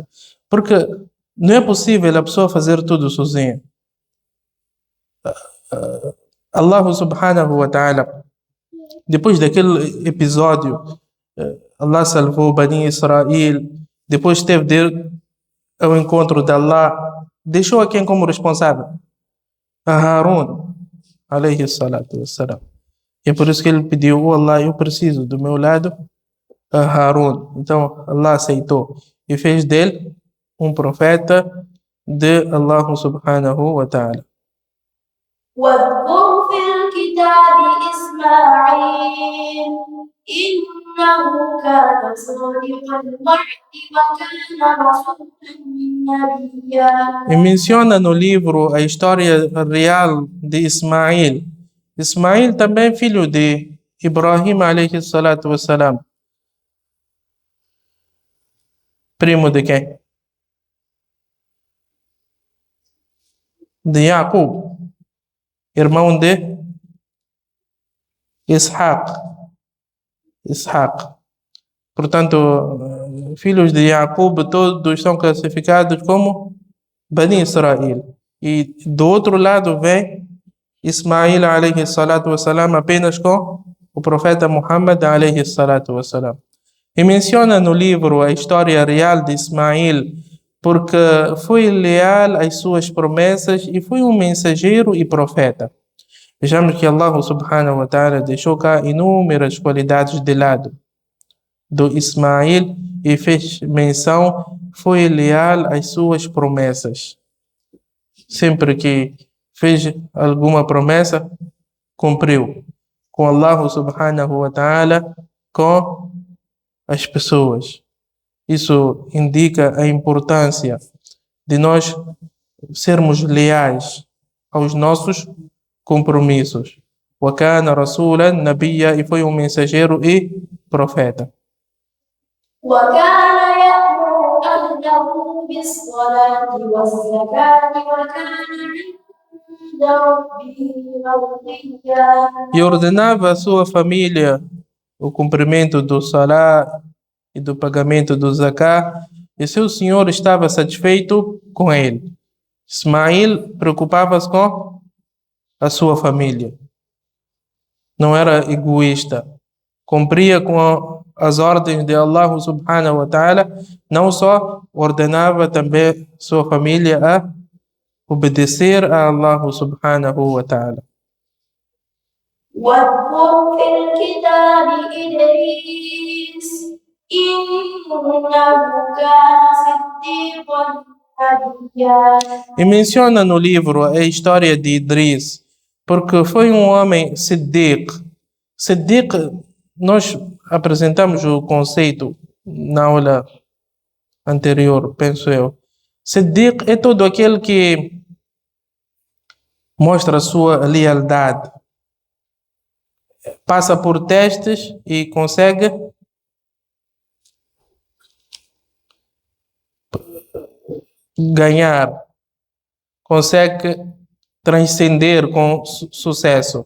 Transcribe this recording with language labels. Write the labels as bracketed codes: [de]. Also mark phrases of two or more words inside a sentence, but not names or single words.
[pt] Porque não é possível a pessoa fazer tudo sozinha. [ar] الله سبحانه وتعالى, [pt] depois daquele episódio, Allah salvou Bani Israel, depois teve de ir ao encontro de Allah, deixou a quem como responsável? A Harun, [ar] عليه الصلاة والسلام. [pt] E é por isso que ele pediu, oh Allah, eu preciso do meu lado a Harun. Então Allah aceitou e fez dele um profeta de [ar] الله سبحانه وتعالى. واذكر في الكتاب إسماعيل إنه كان صادق الوعد وكان رسولا نبيا. [pt] E menciona no livro a história real de Ismail. Ismail também filho de Ibrahim [ar] عليه الصلاة والسلام. [pt] Primo de quem? De Yaqub. Irmão de Ishaq. Portanto, filhos de Yaqub todos são classificados como Bani Israel. E do outro lado vem Ismail [ar] عليه الصلاة والسلام [pt] apenas com o profeta Muhammad [ar] عليه الصلاة والسلام. [pt] E menciona no livro a história real de Ismail porque foi leal às suas promessas e foi um mensageiro e profeta. Vejamos que [ar] الله سبحانه وتعالى [pt] deixou cá inúmeras qualidades de lado do Ismail e fez menção, foi leal às suas promessas. Sempre que fez alguma promessa, cumpriu. Com [ar] الله سبحانه وتعالى, [pt] com as pessoas. Isso indica a importância de nós sermos leais aos nossos compromissos. [ar] وكان رسولا نبيا, [pt] e foi um mensageiro e profeta. [ar] وكان يأمر أهله بالصلاة والزكاة وكان عند ربه مرضيا. [pt] E ordenava a sua família o cumprimento do Salah e do pagamento do Zakah, e seu senhor estava satisfeito com ele. Ismail preocupava-se com a sua família. Não era egoísta. Cumpria com as ordens de [ar] الله سبحانه وتعالى, [pt] não só ordenava também sua família a obedecer a [ar] الله سبحانه وتعالى. واذكر في الكتاب إدريس إنه كان صديقا نبيا. [pt] E menciona no livro a história de Idris, porque foi um homem Siddiq. Siddiq, nós apresentamos o conceito na aula anterior, penso eu. Siddiq é todo aquele que mostra a sua lealdade, passa por testes e consegue ganhar, consegue transcender com sucesso.